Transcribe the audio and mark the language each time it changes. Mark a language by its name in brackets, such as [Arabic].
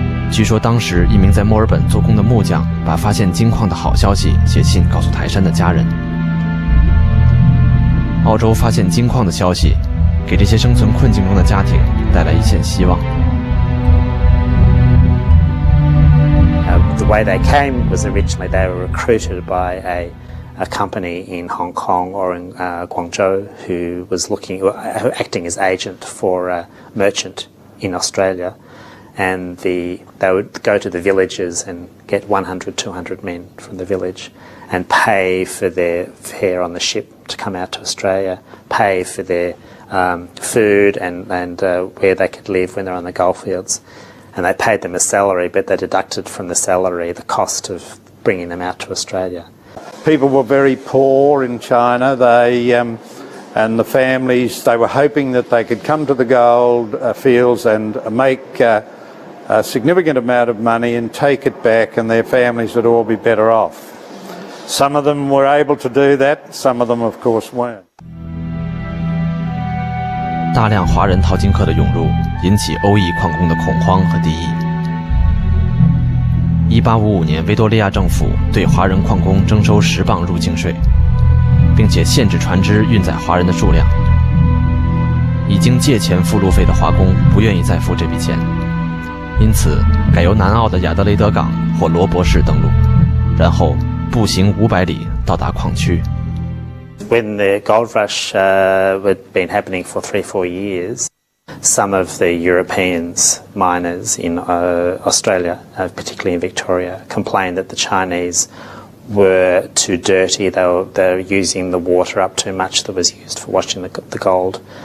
[Chinese] 据说当时一名在墨尔本做工的木匠把发现金矿的好消息写信告诉台山的家人。澳洲发现金矿的消息给这些生存困境中的家庭带来一线希望。 [English] The way they came was originally they were recruited by a company in Hong Kong or in Guangzhou who was acting as agent for a merchant in Australia. And they would go to the villages and get 100, 200 men from the village and pay for their fare on the ship to come out to Australia, pay for their food and where they could live when they're on the goldfields. And they paid them a salary, but they deducted from the salary the cost of bringing them out to Australia. People were very poor in China. And the families, they were hoping that they could come to the gold fields and make a significant amount of money and take it back, and their families would all be better off. Some of them were able to do that, some of them of course weren't. [Chinese] 大量华人淘金客的涌入引起欧裔矿工的恐慌和敌意。 1855年，维多利亚政府对华人矿工征收10磅入境税，并且限制船只运载华人的数量。已经借钱付路费的华工不愿意再付这笔钱，因此改由南澳的亚德雷德港或罗伯市登陆，然后步行500里到达矿区。 [English] When the gold rush had been happening for 3-4 years, some of the Europeans, miners in Australia, particularly in Victoria, complained that the Chinese were too dirty. They were using the water up too much that was used for washing the gold.